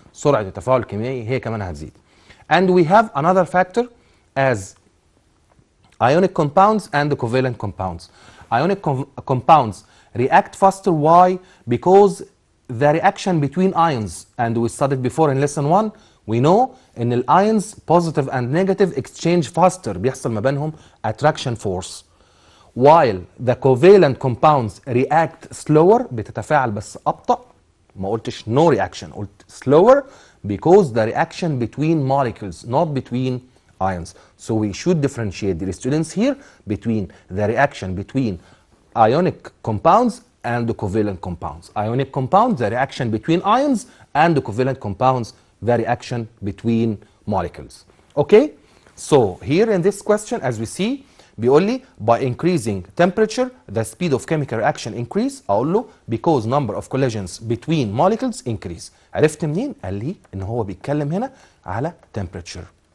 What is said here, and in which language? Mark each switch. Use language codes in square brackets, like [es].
[ar] سرعة التفاعل الكيميائي هي كمان هتزيد. [en] And we have another factor as ionic compounds and covalent compounds. Ionic compounds react faster. Why? Because the reaction between ions, and we studied before in lesson 1, we know [ar] ان الايونز [en] positive and negative exchange faster، [ar] بيحصل ما بينهم [en] attraction force. while the covalent compounds react slower، [ar] بتتفاعل بس أبطأ. ما قلتش [en] no reaction، [ar] قلت [en] slower because the reaction between molecules not between ions. So we should differentiate the students here between the reaction between ionic compounds and the covalent compounds. Ionic compounds, the reaction between ions, and the covalent compounds, the reaction between molecules. Okay? So here in this question, as we see, [ar] بيقول لي [en] by increasing temperature the speed of chemical reaction increase. [ar] اقول له [en] because number of collisions between molecules increase. [ar] عرفت منين؟ قال لي ان هو بيتكلم هنا على temperature.